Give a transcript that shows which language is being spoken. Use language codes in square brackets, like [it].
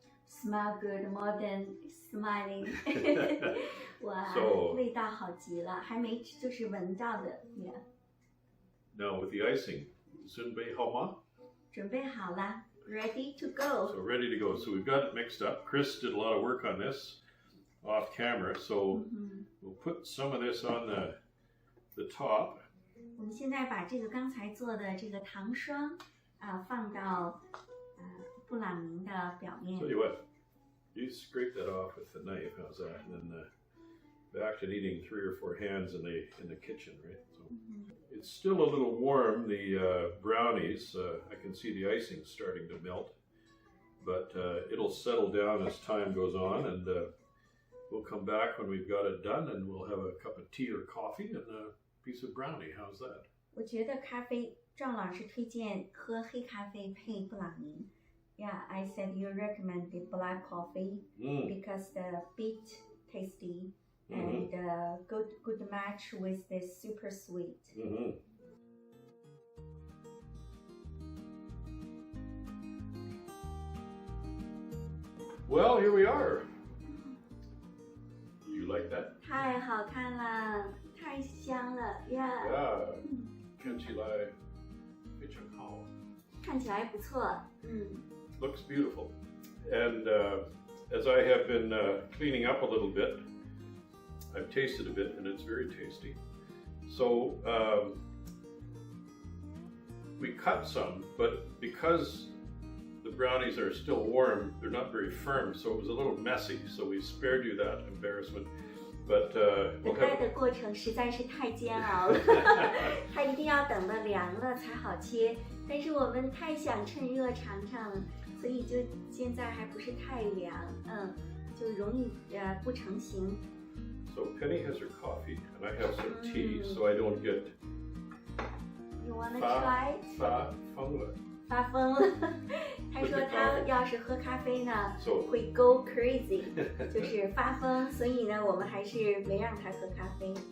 [en] Smell good more than smiling. [zh] 哇，味道好极了，还没就是闻到的。 [en] Yeah. Now with the icing, [zh] 准备好吗？准备好了 ， [en] ready to go. So ready to go. So we've got it mixed up. Chris did a lot of work on this off camera. So we'll put some of this on the top. [zh] 我们现在把这个刚才做的这个糖霜放到布朗宁的表面。 [en] Tell you what, you scrape that off with the knife. How's that? And then back to needing 3 or 4 hands in the kitchen, right? So it's still a little warm. The brownies, I can see the icing starting to melt, but it'll settle down as time goes on, and we'll come back when we've got it done, and we'll have a cup of tea or coffee and a piece of brownie. How's that? [zh] 我觉得咖啡，赵老师推荐喝黑咖啡配布朗尼。 [en] Yeah, I said you recommend the black coffee because the bit tasty and good match with this super sweet. Well, here we are. You like that? [zh] 太好看了，太香了 ， [en] Yeah. [zh] 看起来非常好。看起来不错， [en] Looks beautiful. And as I have been cleaning up a little bit, I've tasted a bit, and it's very tasty. So we cut some, but because brownies are still warm. They're not very firm, so it was a little messy. So we spared you that embarrassment. But [zh] 等待的过程实在是太煎熬了，它一定要等到凉了才好切。但是我们太想趁热尝尝了，所以就现在还不是太凉，就容易不成型。 [en] So Penny has her coffee, and I have some tea, so I don't get. You wanna try? [zh] 发疯了。发疯了，他说他要是喝咖啡呢， [en] So [zh] 会 [en] go crazy， [zh] 就是发疯，所以呢，我们还是没让他喝咖啡。